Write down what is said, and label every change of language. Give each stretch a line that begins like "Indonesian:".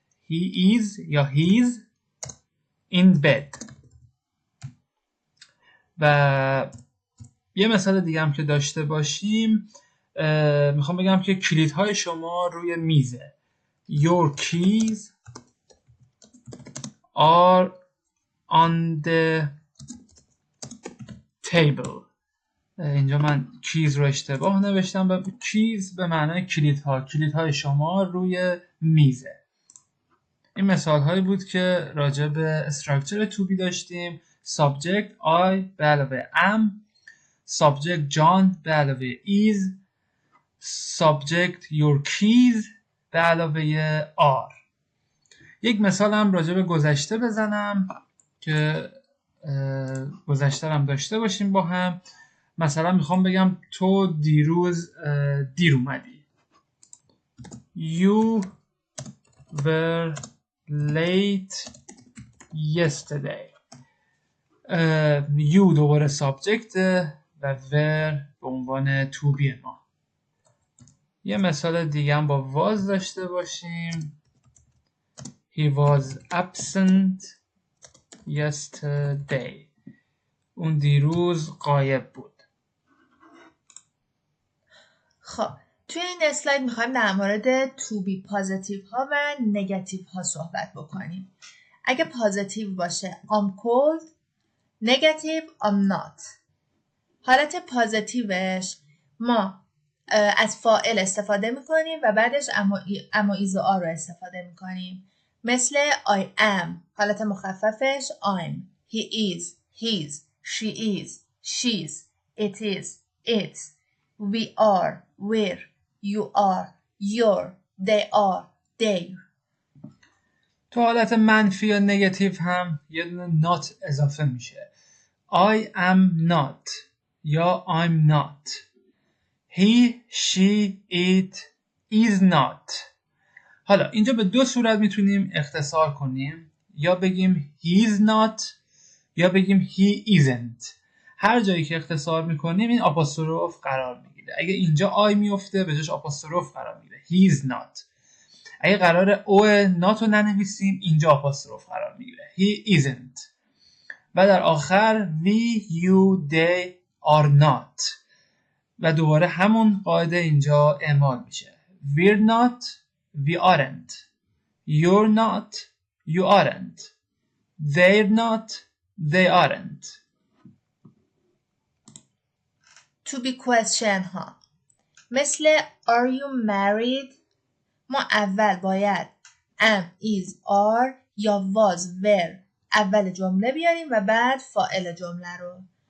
English: He is
Persian: یا
English: he's in bed.
Persian: و یه مثال دیگه هم که داشته باشیم، میخوام بگم که کلیدهای شما روی میزه.
English: Your keys are on the table.
Persian: اینجا من keys رو اشتباه نوشتم. keys به معنای کلیدها. کلیدهای شما روی میزه. این مثال هایی بود که راجع به structure to be داشتیم.
English: subject I
Persian: به علاوه
English: am، subject John به علاوه is، subject your keys به علاوه are.
Persian: یک مثال هم راجع به گذشته بزنم که گذشته هم داشته باشیم با هم. مثلا میخوام بگم تو دیروز دیر اومدی.
English: You were late yesterday. You
Persian: دوباره subject و were به عنوان to be ما. یه مثال دیگه هم با was داشته باشیم.
English: He was absent yesterday.
Persian: اون دیروز غایب بود. خب توی این اسلاید میخوایم در مورد to be پازیتیو ها و نگاتیو ها صحبت بکنیم. اگه پازیتیو باشه
English: I'm cold،
Persian: نگاتیو
English: I'm not.
Persian: حالت پازیتیوش ما از فاعل استفاده میکنیم و بعدش اما ایز و آر رو استفاده میکنیم.
English: مثل I am،
Persian: حالت مخففش
English: I'm، he is، his، she is، she's، it is، it's، we are، we're، you are، you're، they are، they're.
Persian: تو حالت منفی یا نگاتیو هم یه دونه not اضافه میشه.
English: I am not یا I'm not. He، she، it is not.
Persian: حالا اینجا به دو صورت میتونیم اختصار کنیم. یا بگیم
English: he is not یا بگیم he isn't.
Persian: هر جایی که اختصار میکنیم این آپوستروف قرار میگیره. اگه اینجا آی میفته به جاش آپوستروف قرار میگیره.
English: he is not.
Persian: اگه قرار او not رو ننویسیم اینجا آپوستروف قرار میگیره.
English: he isn't.
Persian: و در آخر
English: we، you، they are not.
Persian: و دوباره همون قاعده اینجا اعمال میشه.
English: we're not، we aren't. you're not، you aren't. they're not، they aren't.
Persian: To be question ها مثل
English: are you married،
Persian: ما اول باید am، is، are یا was، were اول جمله بیاریم و بعد فاعل جمله رو.